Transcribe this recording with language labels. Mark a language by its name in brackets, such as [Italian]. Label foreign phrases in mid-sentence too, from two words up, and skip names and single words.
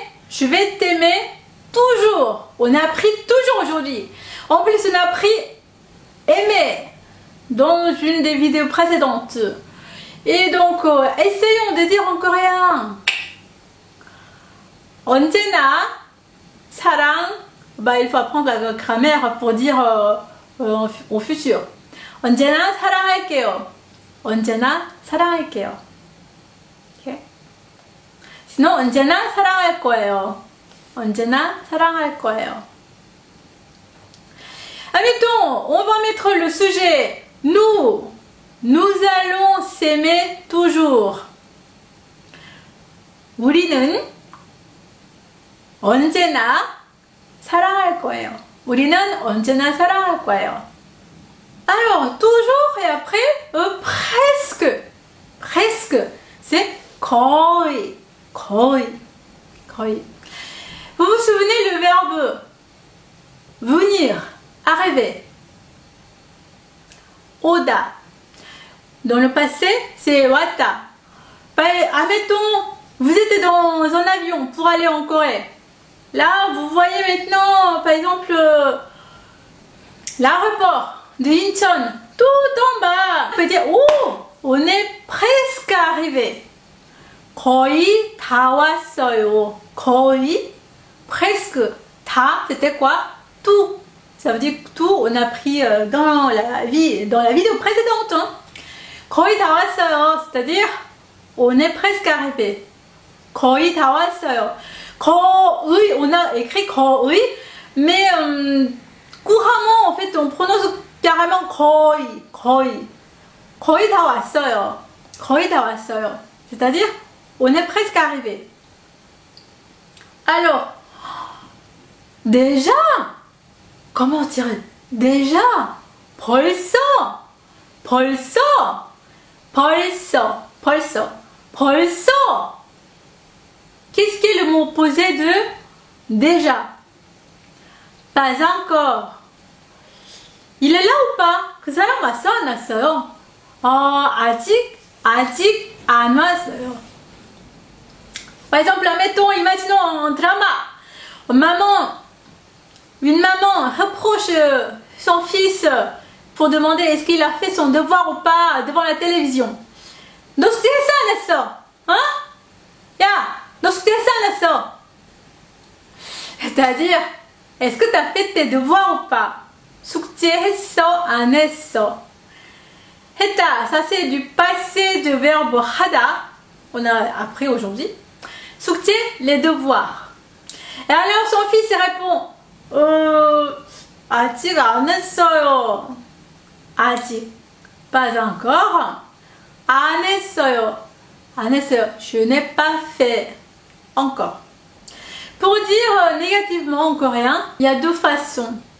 [French] Je vais t'aimer toujours. On a appris toujours aujourd'hui. En plus, on a appris aimer dans une des vidéos précédentes. Et donc, essayons de dire en coréen. [Korean] 언제나 사랑. [French] Bah, il faut apprendre la grammaire pour dire au futur. [Korean] 언제나 사랑할게요. 언제나 사랑할게요. [French] Okay. Sinon, [Korean] 언제나 사랑할 거예요. 언제나 사랑할 거예요. [French] Admettons, on va mettre le sujet. Nous allons s'aimer toujours. [Korean] 우리는 언제나 사랑할 거예요. 우리는 언제나 사랑할 거예요. [French] Alors, toujours et après, presque. Presque. C'est [Korean] 거의. 거의. 거의. [French] Vous vous souvenez le verbe venir, arriver. 오다. Dans le passé, c'est 왔다. Admettons, vous êtes dans un avion pour aller en Corée. Là, vous voyez maintenant, par exemple, l'aéroport de Incheon, tout en bas. On peut dire, oh, on est presque arrivé. [Korean] 거의 다 왔어요. 거의, [French] presque. 다, c'était quoi? Tout. Ça veut dire tout, on a pris dans la vidéo précédente. Hein. [Korean] 거의 다 왔어요. [French] C'est-à-dire, on est presque arrivé. [Korean] 거의 다 왔어요. 거의, [French] on a écrit 거의, mais couramment, en fait, on prononce carrément [Korean] 거의, 거의. 거의 다 왔어요. 거의 다 왔어요. [French] C'est-à-dire, on est presque arrivé. Alors, déjà, comment dire déjà, [Korean] 벌써, 벌써, 벌써, 벌써, 벌써. [French] Qu'est-ce qui est le mot opposé de déjà? Pas encore. Il est là ou pas? [Korean] 그 사람 왔어 안 왔어요? 아직 안 왔어요. [French] Par exemple, mettons, imaginons un drama. Une maman reproche son fils pour demander est-ce qu'il a fait son devoir ou pas devant la télévision. [Korean] 너 숙제했어 안 했어? 어? 야, 너 숙제했어 안 했어? [French] C'est-à-dire, est-ce que tu as fait tes devoirs ou pas? [Korean] 숙제했어 안 했어? 했다, [French] ça c'est du passé du verbe 하다. On a appris aujourd'hui. 숙제, les devoirs. Et alors son fils répond [Korean] 아직 안 했어요. 아직, [French] pas encore. [Korean] 안 했어요. 안 했어요. [French] Je n'ai pas fait encore. Pour dire négativement en coréen, il y a deux façons.